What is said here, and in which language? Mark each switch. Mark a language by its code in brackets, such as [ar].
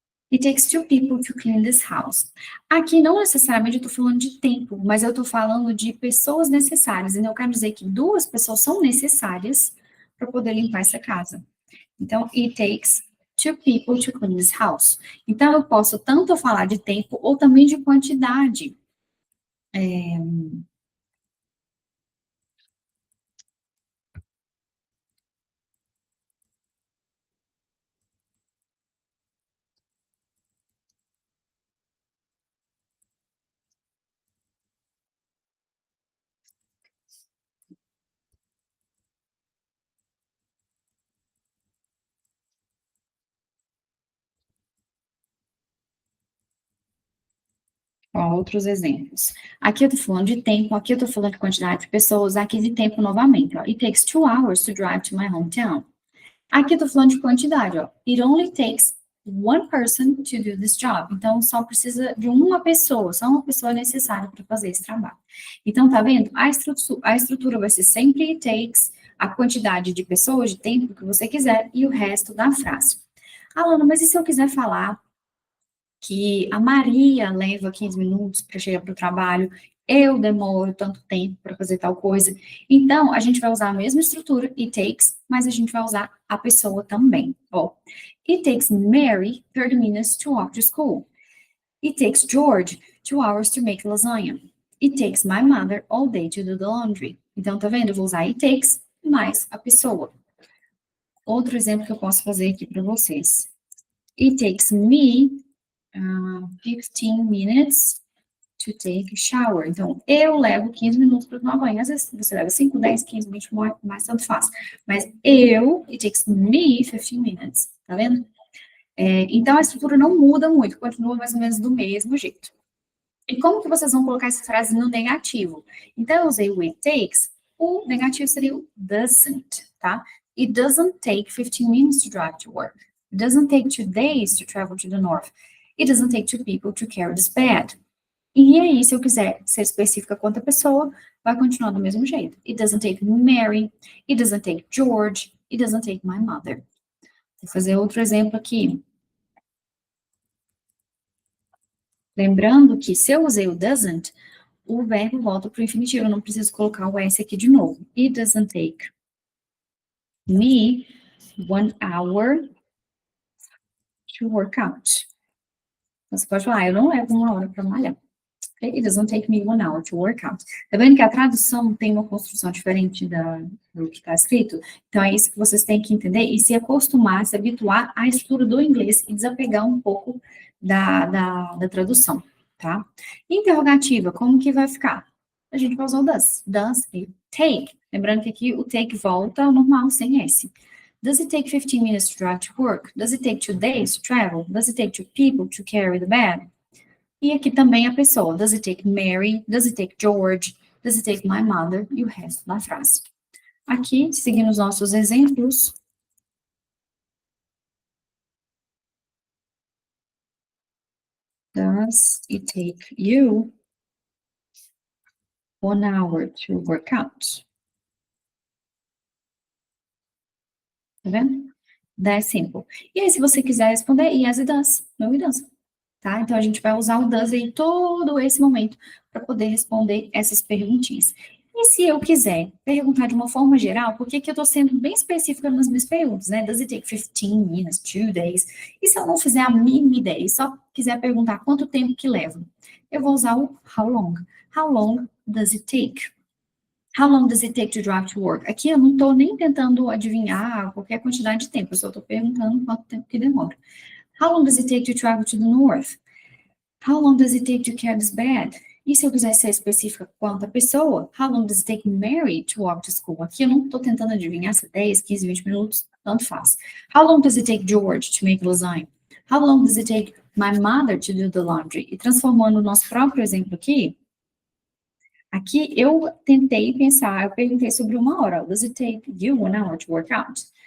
[en] It takes 2 people to clean this house. [pt] Aqui não necessariamente eu estou falando de tempo, mas eu estou falando de pessoas necessárias. Então, eu quero dizer que 2 pessoas são necessárias para poder limpar essa casa. [en] Então, it takes 2 people to clean this house. [pt] Então, eu posso tanto falar de tempo ou também de quantidade. Ó, outros exemplos. Aqui eu estou falando de tempo, aqui eu estou falando de quantidade de pessoas, aqui de tempo novamente. [en] Ó. It takes 2 hours to drive to my hometown. [pt] Aqui eu tô falando de quantidade, ó. [en] It only takes one person to do this job. [pt] Então, só precisa de uma pessoa, só uma pessoa é necessária para fazer esse trabalho. Então, tá vendo? A estrutura vai ser sempre it takes, a quantidade de pessoas, de tempo que você quiser, e o resto da frase. Alana, mas e se eu quiser falar que a Maria leva 15 minutos para chegar para o trabalho, eu demoro tanto tempo para fazer tal coisa. Então, a gente vai usar a mesma estrutura, it takes, mas a gente vai usar a pessoa também. [en] Ó, it takes Mary 30 minutes to walk to school. It takes George 2 hours to make lasagna. It takes my mother all day to do the laundry. [pt] Então, tá vendo? Eu vou usar it takes mais a pessoa. Outro exemplo que eu posso fazer aqui para vocês. [en] It takes me 15 minutes to take a shower. [pt] Então, eu levo 15 minutos para tomar banho. Às vezes você leva 5, 10, 15, 20, mais tanto faz. [en] Mas it takes me 15 minutes. [pt] Tá vendo? Então, a estrutura não muda muito, continua mais ou menos do mesmo jeito. E como que vocês vão colocar essa frase no negativo? Então, eu usei o it takes, o negativo seria o doesn't, tá? [en] It doesn't take 15 minutes to drive to work. It doesn't take 2 days to travel to the north. It doesn't take 2 people to carry this bed. [pt] E aí, se eu quiser ser específica quanto a pessoa, vai continuar do mesmo jeito. [en] It doesn't take Mary. It doesn't take George. It doesn't take my mother. [pt] Vou fazer outro exemplo aqui. Lembrando que se eu usei o doesn't, o verbo volta para o infinitivo. Eu não preciso colocar o S aqui de novo. [en] It doesn't take me 1 hour to work out. [pt] Você pode falar, eu não levo 1 hora para malhar. [en] It doesn't take me 1 hour to work out. [pt] Tá vendo que a tradução tem uma construção diferente do que está escrito? Então, é isso que vocês têm que entender e se acostumar, se habituar à estrutura do inglês e desapegar um pouco da tradução, tá? Interrogativa, como que vai ficar? A gente vai usar o does. [en] Does it take? [pt] Lembrando que aqui o take volta ao normal, sem S. [en] Does it take 15 minutes to drive to work? Does it take 2 days to travel? Does it take 2 people to carry the bed? [pt] E aqui também a pessoa. [en] Does it take Mary? Does it take George? Does it take my mother? [pt] E o resto da frase. Aqui, seguindo os nossos exemplos. [en] Does it take you 1 hour to work out? [pt] Tá vendo? [en] That's simple. [pt] E aí, se você quiser responder, [en] yes, it does. No, it does. [pt] Tá? Então, a gente vai usar o does em todo esse momento para poder responder essas perguntinhas. E se eu quiser perguntar de uma forma geral, por que eu estou sendo bem específica nas minhas perguntas, né? [en] Does it take 15 minutes, 2 days? [pt] E se eu não fizer a mínima ideia e só quiser perguntar quanto tempo que leva? Eu vou usar o [en] how long. How long does it take? How long does it take to drive to work? [pt] Aqui eu não estou nem tentando adivinhar qualquer quantidade de tempo, eu só estou perguntando quanto tempo que demora. [en] How long does it take to travel to the north? How long does it take to carry this bed? [pt] E se eu quiser ser específica quanto a pessoa? [en] How long does it take Mary to walk to school? [pt] Aqui eu não estou tentando adivinhar se é 10, 15, 20 minutos, tanto faz. [en] How long does it take George to make lasagne? How long does it take my mother to do the laundry? [pt] E transformando o nosso próprio exemplo aqui eu tentei pensar, eu perguntei sobre 1 hora. [en] Does it take you 1 hour to work out?